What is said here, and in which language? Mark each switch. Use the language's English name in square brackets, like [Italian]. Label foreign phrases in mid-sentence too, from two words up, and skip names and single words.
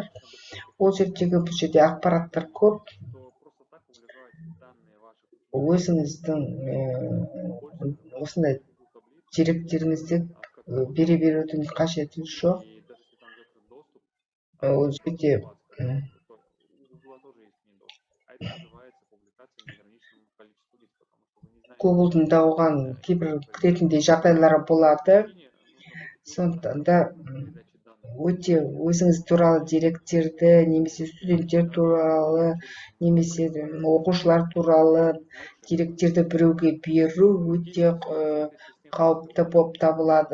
[Kazakh] Ол жердегі бұл жерде ақпараттар көп. Өзіңіздің осындай деректеріңізді бере берудің қажеті жоқ. Ол жерде [Russian] называется публикация неограниченному количеству лиц, потому что вы не знаете, [Kazakh] Google'дың да оған кейбір кіретіндей жағдайлары болады. Сондықтан да өте өзіңіз туралы деректерді немесе студенттер туралы немесе оқушылар туралы деректерді біреуге беру өте қауіпті болып табылады.